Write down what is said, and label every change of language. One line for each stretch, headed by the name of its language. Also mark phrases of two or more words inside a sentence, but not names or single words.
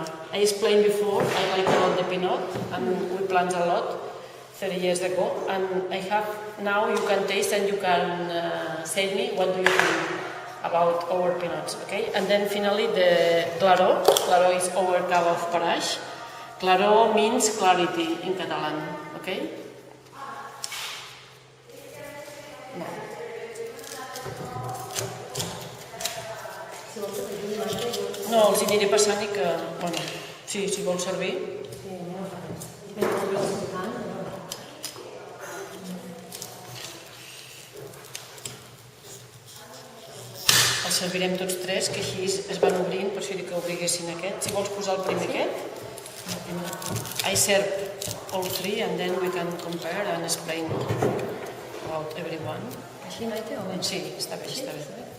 English: I explained before, I like a lot the Pinot, and we plant a lot 30 years ago. And I have, now you can taste and you can say me what do you think about our Pinots, okay? And then finally the Claró. Claró is our Cava of Paraix. Claró means clarity in Catalan, okay?
Catalan: No, els aniré passant i que, bueno, sí, si vols servir. Els servirem tots tres, que així es van obrint, per això dic que obriguessin aquest. Si vols posar el primer aquest.
English: I serve all three and then we can compare and explain about everyone.
Catalan: Així, Maite, o bé? Sí, està bé, està bé.